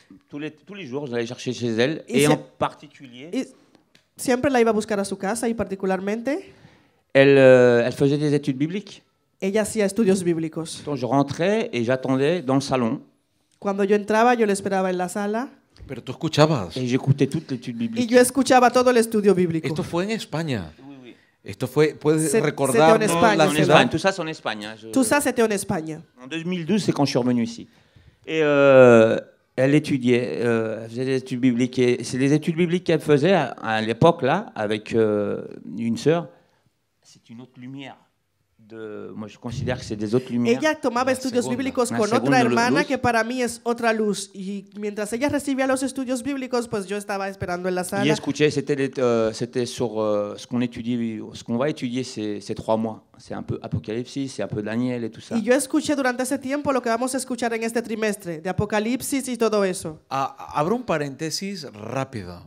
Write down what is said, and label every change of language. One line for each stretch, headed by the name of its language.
French: Tous les jours, j'allais chercher chez elle, et en particulier.
Spanish: Siempre la iba a buscar a su casa, y particularmente.
French: Elle faisait des études bibliques.
Spanish: Ella hacía estudios bíblicos.
French: Donc je rentrais et j'attendais dans le salon.
Spanish: Cuando yo entraba, yo le esperaba en la sala. Pero tú escuchabas.
French: Et j'écoutais toute l'étude biblique.
Spanish: Y yo escuchaba todo el estudio bíblico. Esto fue en España.
French: Oui, oui.
Spanish: Esto fue, puedes recordar la ciudad.
French: Tout ça, c'est en Espagne. Tout ça, c'était en Espagne. En 2012, c'est quand je suis revenu ici. Et elle étudiait, elle faisait des études bibliques. Et c'est des études bibliques qu'elle faisait à l'époque, là, avec une sœur. C'est une autre lumière. Moi, je considère que c'est des autres lumières.
Spanish: Ella tomaba estudios bíblicos con otra hermana que para mí es otra luz. Y mientras ella recibía los estudios bíblicos, pues yo estaba esperando en la sala. Y escuché,
French: c'était sur ce qu'on étudie, ce qu'on va étudier ces 3 mois. C'est un peu Apocalipsis, c'est un peu Daniel et tout ça.
Spanish: Y yo escuché durante ese tiempo lo que vamos a escuchar en este trimestre, de Apocalipsis y todo eso. Abro un paréntesis rápido.